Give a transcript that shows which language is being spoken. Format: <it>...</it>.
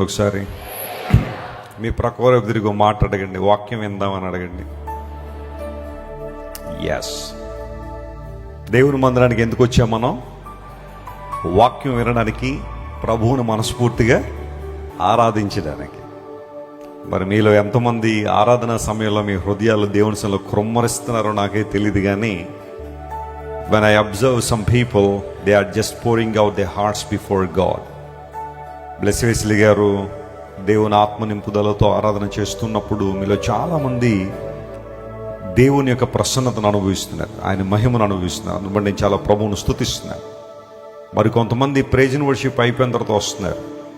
<te>ఒకసారి మీ ప్రక్క తిరిగి మాట అడగండి, వాక్యం విందామని అడగండి. ఎస్, దేవుని మందిరానికి ఎందుకు వచ్చాం మనం? వాక్యం వినడానికి, ప్రభువును మనస్ఫూర్తిగా ఆరాధించడానికి. మరి మీలో ఎంతమంది ఆరాధన సమయంలో మీ హృదయాలు దేవుని సన్నిధిలో కృమ్మరిస్తున్నారో నాకే తెలియదు, కానీ</te> <en>when I observe some people, they are just pouring out their hearts before God.</en> <te>Bless Wesley గారు దేవుని ఆత్మ నింపుదలతో ఆరాధన చేస్తున్నప్పుడు మీలో చాలామంది దేవుని యొక్క ప్రసన్నతను అనుభవిస్తున్నారు, ఆయన మహిమను అనుభవిస్తున్నారు. అందుబట్టి నేను చాలా ప్రభువును స్తుతిస్తున్నాను. మరి కొంతమంది ప్రైజ్ అండ్ వర్షిప్ అయిపోయిన తర్వాత వస్తున్నారు.</te>